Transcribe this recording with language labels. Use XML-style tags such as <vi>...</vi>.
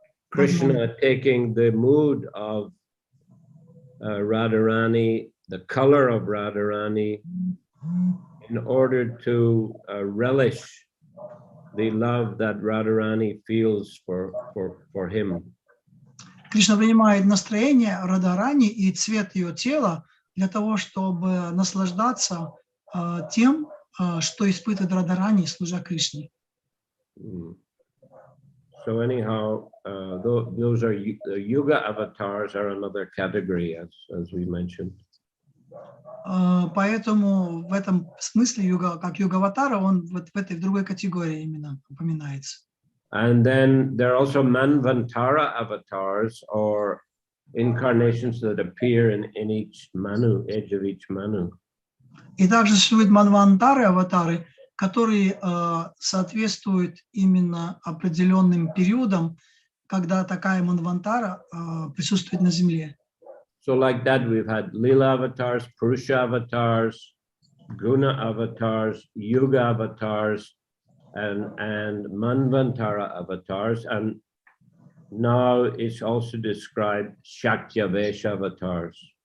<en>Krishna taking the mood of Radharani, the color of Radharani, in order to relish the love that Radharani feels for him.</en> <ru>Кришна принимает настроение Радharani и цвет ее тела для того, чтобы наслаждаться тем, что испытывает Радharani, служа Кришне.</ru> <en>So anyhow, those are the Yuga avatars are another category, as we mentioned.</en> <ru>Поэтому в этом смысле как юга-аватара, он в другой категории именно упоминается.</ru> <en>And then there are also Manvantara avatars, or incarnations that appear in each Manu, edge of each Manu.</en> <ru>И также существуют манвантары, аватары, которые соответствуют именно определенным периодам, когда такая манвантара присутствует на Земле.</ru> <en>So like that, we've had Lila avatars, Purusha avatars, Guna avatars, Yuga avatars, and Manvantara avatars, and now it's also described Shakyavesha avatars.</en>